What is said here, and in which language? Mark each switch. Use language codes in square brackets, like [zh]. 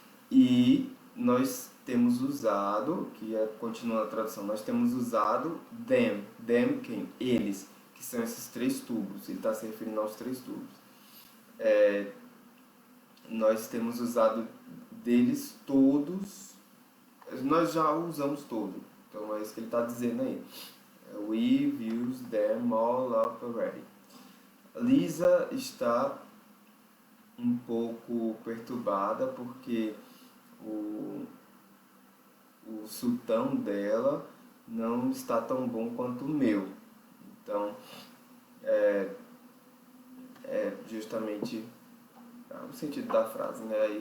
[pt] E nós temos usado, continuando a tradução, nós temos usado them quem? Eles, que são esses 3 tubos, ele está se referindo aos 3 tubos. Nós temos usado deles todos, nós já usamos todo, então é isso que ele está dizendo aí. [en] We've used them all up already. [pt] Lisa está um pouco perturbada porque o sultão dela não está tão bom quanto o meu. Então, justamente o sentido da frase, né?